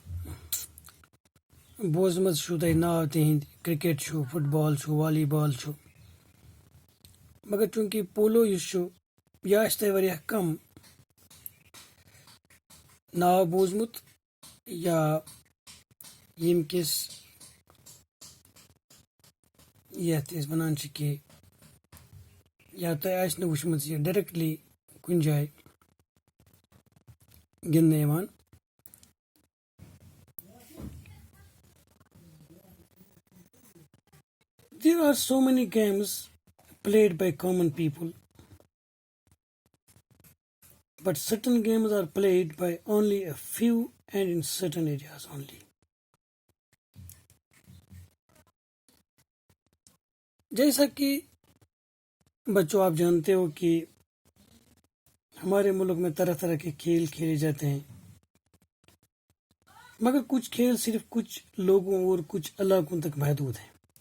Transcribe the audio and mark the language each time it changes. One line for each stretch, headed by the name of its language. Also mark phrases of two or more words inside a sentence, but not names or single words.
Kashmiri: بوزمٕژ چھُو تۄہہِ ناو تِہنٛدۍ کرکٹ چھُ فٹ بال چھُ والی بال چھُ مگر چوٗنٛکہِ پولو یُس چھُ یہِ آسہِ تۄہہِ واریاہ کم ناو بوٗزمُت یا ییٚمہِ کِس یتھ أسۍ ونان چھِ کہِ یا تۄہہِ آسہِ نہٕ وٕچھمٕژ یہِ ڈایریکٹلی کُنہِ جایہِ گِنٛدنہٕ یِوان.
English: There are so many games played by common people, but certain games are played by only a few and in certain areas only.
Urdu: جیسا کہ بچوں آپ جانتے ہو کہ ہمارے ملک میں طرح طرح کے کھیل کھیلے جاتے ہیں مگر کچھ کھیل صرف کچھ لوگوں اور کچھ علاقوں تک محدود ہیں.